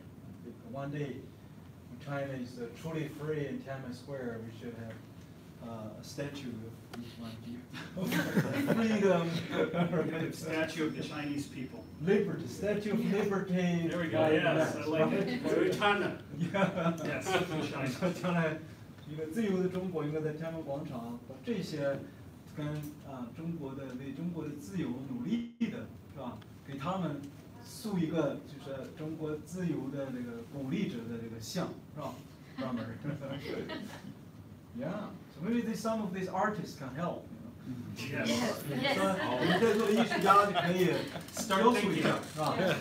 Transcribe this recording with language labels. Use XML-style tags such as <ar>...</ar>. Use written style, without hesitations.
<en>I think one day, when China is truly free in Tiananmen Square, we should have a statue of each one of you. Freedom. A statue of the Chinese people. Liberty, Statue of Liberty. There we go. Yes, I like it. For China. Yeah. Yes, for China.</en> <zh>将来一个自由的中国应该在天安门广场把这些跟中国的为中国的自由努力的是吧？给他们塑一个就是中国自由的这个鼓励者的这个像是吧？专门。</zh> <en>Yeah. So maybe some of these artists can help. Yes.</en> <zh>我们在座的艺术家就可以雕塑一下，是吧？</zh>